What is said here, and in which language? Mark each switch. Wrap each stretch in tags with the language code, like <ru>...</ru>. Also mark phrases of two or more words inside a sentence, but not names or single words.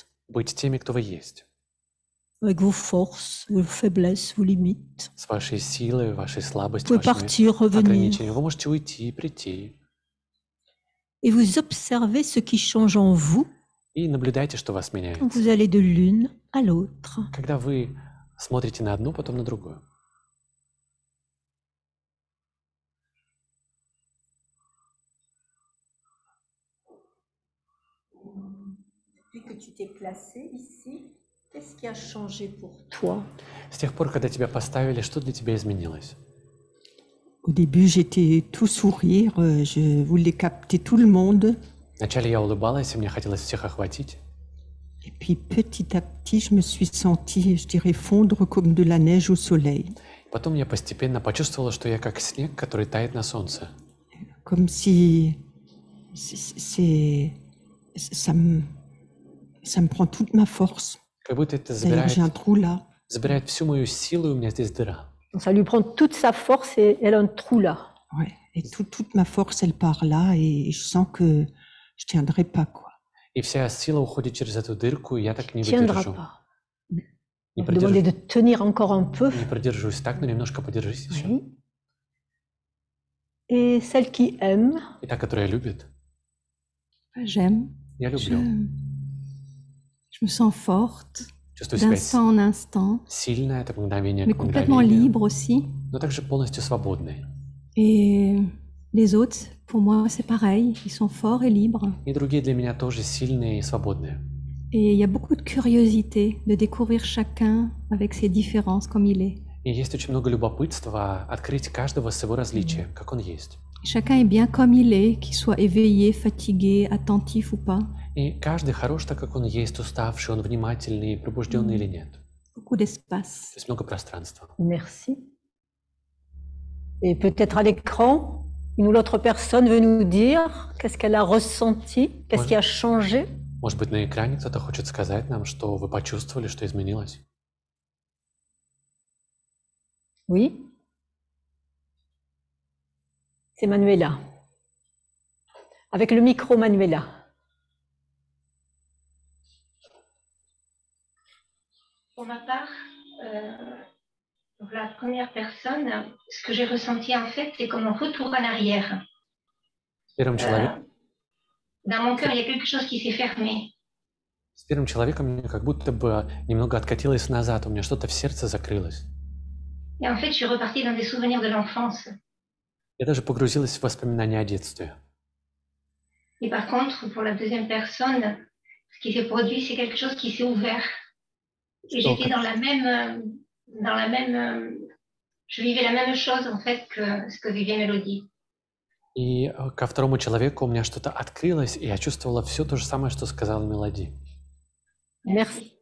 <ru>Быть теми, кто вы есть.</ru> <fr>avec vos forces, vos faiblesses, vos limites.</fr> <ru>С вашей силой, вашей</ru> <fr>Vous</fr> <ru>слабостью,</ru> <fr>pouvez</fr> <ru>вашими</ru> <fr>partir, revenir,</fr> <ru>ограничениями. Вы можете уйти, прийти.</ru> <fr>et vous observez ce qui change en vous</fr> <ru>И наблюдайте, что вас</ru> <fr>quand</fr> <ru>меняется.</ru> <fr>vous allez de l'une à l'autre.</fr> <ru>Когда вы смотрите на одну, потом на другую.</ru> <fr>Depuis que tu t'es placé ici, qu'est-ce qui a changé pour toi?</fr> <ru>С тех пор, когда тебя поставили, что для тебя изменилось?</ru> <fr>Au début, j'étais tout sourire, je voulais capter tout le monde.</fr> <ru>Вначале я улыбалась, и мне хотелось всех охватить.</ru> <fr>Et puis petit à petit, je me suis sentie, je dirais, fondre comme de la neige au soleil.</fr> <ru>Потом я постепенно почувствовала, что я как снег, который тает на солнце.</ru> <fr>Comme si ça me prend toute ma force.</fr> <ru>Как будто это</ru> <fr>D'ailleurs, j'ai un trou là.</fr> <ru>забирает всю мою силу, и у меня здесь дыра.</ru> <fr>Ça lui prend toute sa force et elle a un trou là. Ouais. Et toute ma force, elle part là et je sens que je tiendrai pas, quoi.</fr> <ru>И вся сила уходит через эту дырку, и я так не</ru> <fr>Tiendra</fr> <ru>выдержу.</ru> <fr>pas.</fr> <ru>Не,</ru> <fr>Vous demandez de tenir encore un peu.</fr> <ru>не продержусь так, но немножко подержись еще.</ru> <fr>Oui. Et celle qui aime,</fr> <ru>И та, которая любит,</ru> <fr>J'aime.</fr> <ru>я</ru> <fr>Je,</fr> <ru>люблю.</ru> <fr>je me sens forte</fr> <ru>Чувствую себя</ru> <fr>d'instant en instant,</fr> <ru>сильной, это мгновение</ru> <fr>mais</fr> <ru>к</ru> <fr>complètement</fr> <ru>мгновению,</ru> <fr>libre aussi.</fr> <ru>но также полностью свободной.</ru> <fr>Et les autres, pour moi, c'est pareil. Ils sont forts et libres.</fr> <ru>И другие для меня тоже сильные и свободные.</ru> <fr>Et il y a beaucoup de curiosité de découvrir chacun avec ses différences comme il est.</fr> <ru>И есть очень много любопытства открыть каждого с его различием, как он есть.</ru> <fr>Chacun est bien comme il est, qu'il soit éveillé, fatigué, attentif ou pas.</fr> <ru>И каждый хорош так, как он есть, уставший, он внимательный, пробужденный или нет.</ru> <fr>Beaucoup d'espace.</fr> <ru>То есть много пространства.</ru> <fr>merci. Et peut-être à l'écran, une ou l'autre personne veut nous dire qu'est-ce qu'elle a ressenti, qu'est-ce qui a changé.</fr> <ru>Может быть, на экране кто-то хочет сказать нам, что вы почувствовали, что изменилось?</ru> <fr>Oui. C'est Manuela. Avec le micro, Manuela. Pour ma part, donc la première personne, ce que j'ai ressenti en fait, c'est comme un retour en arrière.</fr> <ru>Первым человеком,</ru> <fr>Dans mon cœur, il y a quelque chose qui s'est fermé.</fr> <ru>с первым человеком мне как будто бы немного откатилось назад, у меня что-то в сердце закрылось.</ru> <fr>Et en fait, je suis repartie dans des souvenirs de l'enfance.</fr> <ru>Я даже погрузилась в воспоминания о детстве.</ru> <fr>Et par contre, pour la deuxième personne, ce qui s'est produit, c'est quelque chose qui s'est ouvert. Et j'étais dans la même, je vivais la même chose en fait que ce que vivait Mélodie.</fr> <ru>И ко второму человеку у меня что-то открылось, и я чувствовала все то же самое, что сказала Мелодия.</ru>